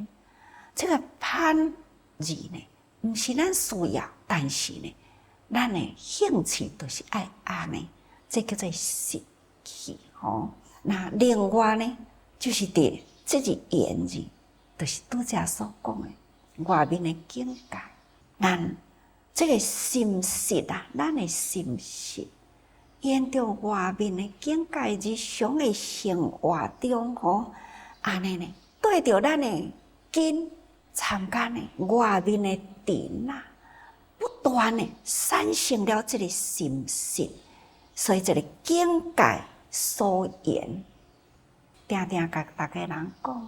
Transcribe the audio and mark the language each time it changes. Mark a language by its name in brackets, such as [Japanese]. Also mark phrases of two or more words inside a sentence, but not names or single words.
[Min Nan Chinese] 这个攀字呢，毋是咱需要，但是呢，咱的兴趣就是爱安尼，这叫做习气吼。那另外呢，就是伫这个缘字。就是拄则所讲的外面的境界，咱这个心识啊，咱的心识，沿着外面的境界日常的生活中吼，安尼呢，对着咱的根参加呢外面的尘啊，不断的产生了这个心识，所以这个境界所缘，定定甲大家人讲。